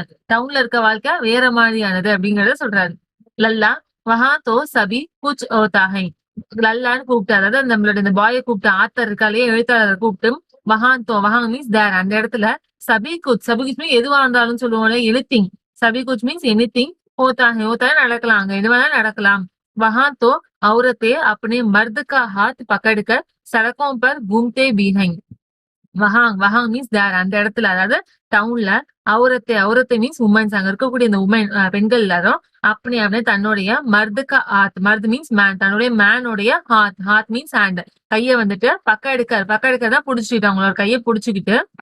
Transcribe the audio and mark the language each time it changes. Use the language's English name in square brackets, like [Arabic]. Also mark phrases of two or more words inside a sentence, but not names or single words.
[Tamil] டவுன்ல இருக்க வாழ்க்கை வேற மாதிரியானது அப்படிங்கறத சொல்றாரு. [Hindi] लल्ला वहाँ तो सभी कुछ होता है, [Tamil] லல்லான்னு கூப்பிட்டு, அதாவது நம்மளோட இந்த பாயை கூப்பிட்டு, ஆத்தர் இருக்காலே எழுத்தாளர் கூப்பிட்டு வஹாங் [English] means there, [Tamil] அந்த இடத்துல [Hindi] सभी कुछ [Tamil] மீன்ஸ் எதுவா இருந்தாலும் சொல்லுவோம்ல, எனிதிங். [Hindi] सभी कुछ [English] means anything, [Hindi] होता है [Tamil] நடக்கலாம், அங்க எது வேணா நடக்கலாம். [Hindi] वहां तो औरतें अपने मर्द का हाथ पकड़कर सड़कों पर घूमते भी हैं. [Tamil] வஹாங் [English] means there, [Tamil] அந்த இடத்துல, அதாவது டவுன்ல அவுரத்தை [English] means womens, [Tamil] அங்க இருக்கக்கூடிய இந்த உமன் பெண்கள் எல்லாரும் அப்படி தன்னுடைய மர்துக்கு ஹாத், மர்து [English] means man, [Tamil] தன்னுடைய மேனுடைய ஹாத் [English] means hand, [Tamil] கைய வந்துட்டு பக்க எடுக்கதான் புடிச்சுக்கிட்டு, அவங்களோட கையை புடிச்சுக்கிட்டு